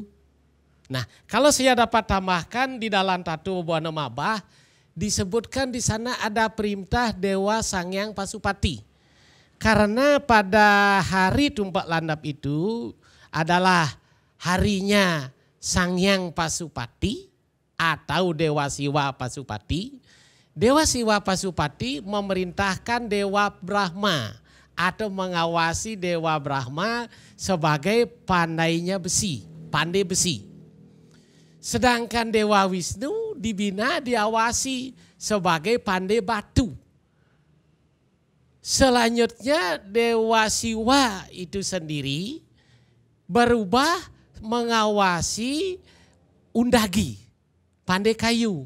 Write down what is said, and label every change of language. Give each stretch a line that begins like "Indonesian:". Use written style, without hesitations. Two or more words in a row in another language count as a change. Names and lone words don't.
Indonesian: Nah, kalau saya dapat tambahkan di dalam Tatu Buana Mabah. Disebutkan di sana ada perintah Dewa Sangyang Pasupati. Karena pada hari Tumpak Landep itu adalah harinya Sangyang Pasupati atau Dewa Siwa Pasupati. Dewa Siwa Pasupati memerintahkan Dewa Brahma atau mengawasi Dewa Brahma sebagai pandainya besi, pandai besi. Sedangkan Dewa Wisnu dibina diawasi sebagai pandai batu. Selanjutnya Dewa Siwa itu sendiri berubah mengawasi undagi, pandai kayu.